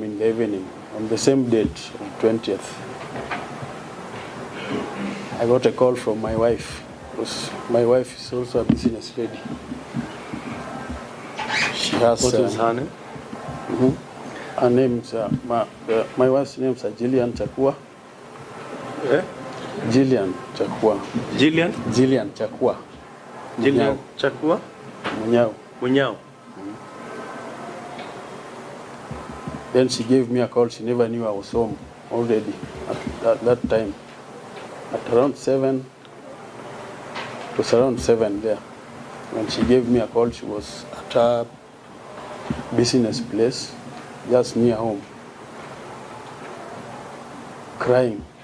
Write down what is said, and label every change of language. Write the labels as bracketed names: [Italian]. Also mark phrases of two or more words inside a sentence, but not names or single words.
[English] in the evening, on the same date, on 20th, I got a call from my wife, because my wife is also a business lady. She has. What is her name? Her name's my wife's name's Jillian Chakua. Eh? Jillian Chakua. Jillian? Jillian Chakua. Jillian Chakua? Munyao. Munyao. Then she gave me a call. She never knew I was home already at that time. At around 7, it was around 7 there. When she gave me a call, she was at her business place, just near home, crying.